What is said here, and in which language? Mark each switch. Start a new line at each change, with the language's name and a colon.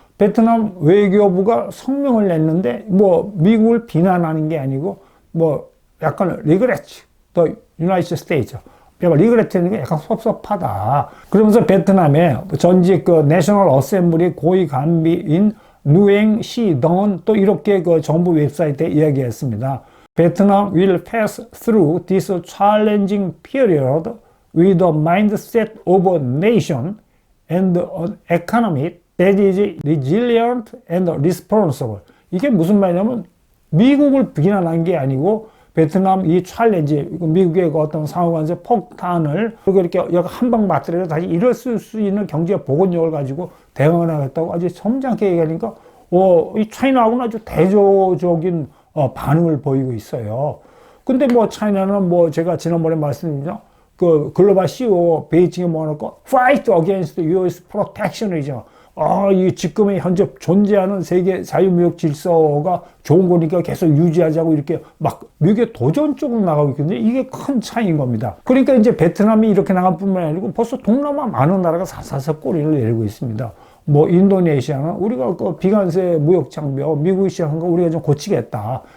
Korean: 베트남 외교부가 성명을 냈는데 뭐 미국을 비난하는 게 아니고 뭐 약간
English: regret the United States.
Korean: 그러니까 리그레트는 게 약간 섭섭하다. 그러면서 베트남의 전직 그 내셔널 어셈블리 고위 간비인 누엥 시 덩은 또 이렇게 그 정부 웹사이트에 이야기했습니다. 베트남
English: will pass through this challenging period with a mindset of a nation and an economy that is resilient and responsible.
Korean: 이게 무슨 말이냐면 미국을 비난한 게 아니고 베트남 이 챌린지, 미국의 그 어떤 상호간세 폭탄을 그리고 이렇게 한 방 맞더라도 다시 일어설 수 있는 경제 복원력을 가지고 대응을 하겠다고 아주 점잖게 얘기하니까 이 차이나하고는 아주 대조적인 반응을 보이고 있어요. 근데 뭐 차이나는 뭐 제가 지난번에 말씀드렸죠. 그 글로벌 CEO 베이징에 모아놓고
English: fight against US protectionism.
Korean: 이 지금의 현재 존재하는 세계 자유무역 질서가 좋은 거니까 계속 유지하자고 이렇게 막 미국의 도전 쪽으로 나가고 있거든요. 이게 큰 차이인 겁니다. 그러니까 이제 베트남이 이렇게 나갈 뿐만 아니고 벌써 동남아 많은 나라가 사사사 꼬리를 내리고 있습니다. 뭐 인도네시아는 우리가 그 비관세 무역 장벽 미국이 시작한 거 우리가 좀 고치겠다.